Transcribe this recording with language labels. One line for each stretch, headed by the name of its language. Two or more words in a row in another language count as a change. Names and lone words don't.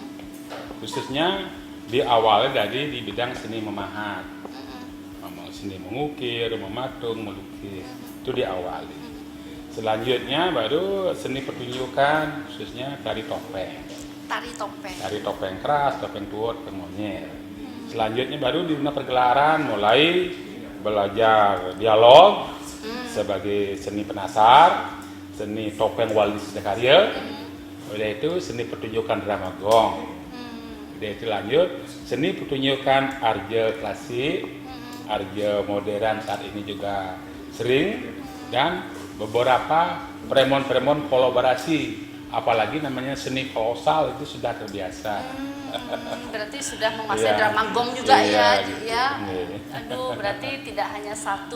Indonesian: Khususnya di awalnya dari di bidang seni memahat, seni mengukir, mematung, melukis, itu diawali. Selanjutnya baru seni pertunjukan, khususnya tari topeng. Tari topeng. Tari topeng keras, topeng tuot, topeng monyet. Selanjutnya baru di dunia pergelaran mulai belajar dialog sebagai seni penasar, seni topeng wali sedakarya. Udah itu seni pertunjukan drama gong. Udah itu lanjut seni pertunjukan arja klasik, arja modern saat ini juga sering, dan beberapa premon-premon kolaborasi, apalagi namanya seni kolosal itu sudah terbiasa. Berarti sudah menguasai Iya. drama gong juga Iya, ya, gitu. ya. Iya. Aduh, berarti tidak hanya satu.